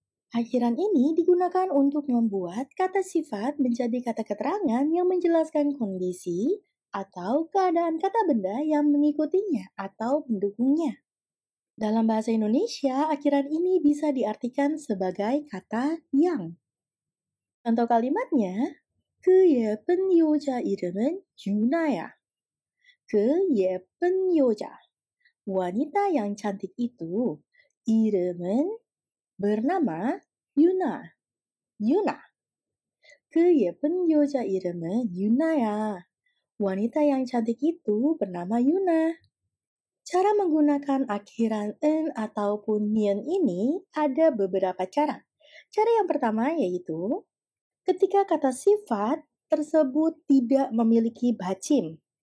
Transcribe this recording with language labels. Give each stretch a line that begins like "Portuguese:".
Indonesian: Akhiran ini digunakan untuk membuat kata sifat menjadi kata keterangan yang menjelaskan kondisi atau keadaan kata benda yang mengikutinya atau mendukungnya. Dalam bahasa Indonesia, akhiran ini bisa diartikan sebagai kata yang. Contoh kalimatnya,
Korean: 그 예쁜 여자 이름은 유나야. 그 예쁜 여자,
Indonesian: wanita yang cantik itu,
Korean: 이름은
Indonesian: bernama Yuna. Yuna.
Korean: 그 예쁜 여자 이름은 유나야.
Indonesian: Wanita yang cantik itu bernama Yuna. Cara menggunakan akhiran en ataupun nien ini ada beberapa cara. Cara yang pertama yaitu ketika kata sifat tersebut tidak memiliki bacim.